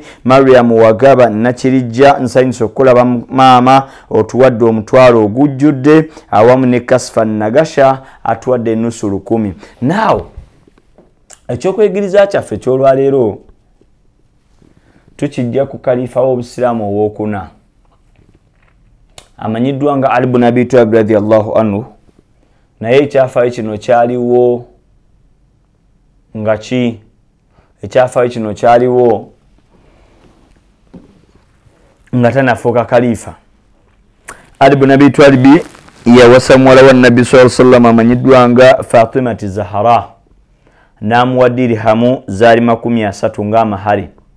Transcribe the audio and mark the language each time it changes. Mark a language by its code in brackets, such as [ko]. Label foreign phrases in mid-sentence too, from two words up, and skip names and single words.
[lg] Mariam Wagaba Nakirijja nsanyusa okukolaba maama otuwadde omutwalo ogujjudde awamu ne Kasfa Nagasha atuwadde ennusu 10. Now ekyokwegiriza kyaffe ky'olwaleero tukijja ku kalifa w'obusiraamu ow'okuna amanyiddwa nga Ali ibn Abi Talib [ar] رضي الله عنه, [lg] naye ekyafaayo kino kyaliwo nga ki? Ekyafaayo kino kyaliwo nga tanafuuka kalifa. Ali ibn Abi Talib yawasa muwala wa Nabbi [ar] صلى الله عليه وسلم [lg] amanyiddwa nga Fatimati Zahra, n'amuwa dirhamu zaali 30 ng'amahari.